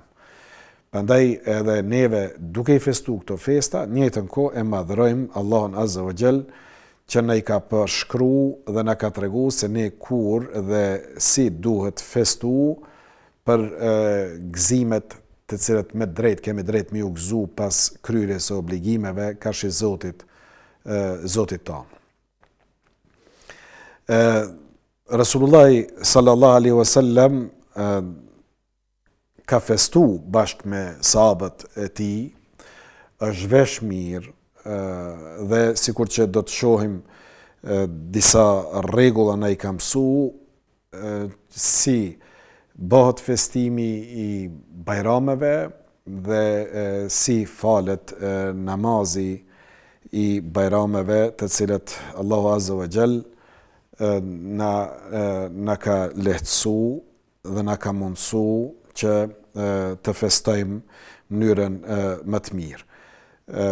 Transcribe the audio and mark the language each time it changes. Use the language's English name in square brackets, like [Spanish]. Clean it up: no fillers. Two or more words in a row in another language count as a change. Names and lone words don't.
[Albanian] Prandaj edhe neve duke i festu këto festa, në njëjtën kohë e madhrojmë Allahun [Arabic] عز وجل [Albanian] që na i ka përshkru dhe na ka tregu se ne kur dhe si duhet festu për gëzimet të cilat me drejt kemi drejt me u gëzu pas kryerjes së obligimeve karshi Zotit tonë. [Arabic] رسول الله صلى الله عليه وسلم [Albanian] ka festu bashkë me sahabët e tij, është vesh mirë, dhe sikur që do të shohim disa rregulla na i ka mësu si bëhet festimi i bajrameve dhe si falet namazi i bajrameve të cilët Allahu [Arabic] عز وجل [Albanian] na ka lehtësu dhe na ka mundësu që të festojmë mënyrën më të mirë.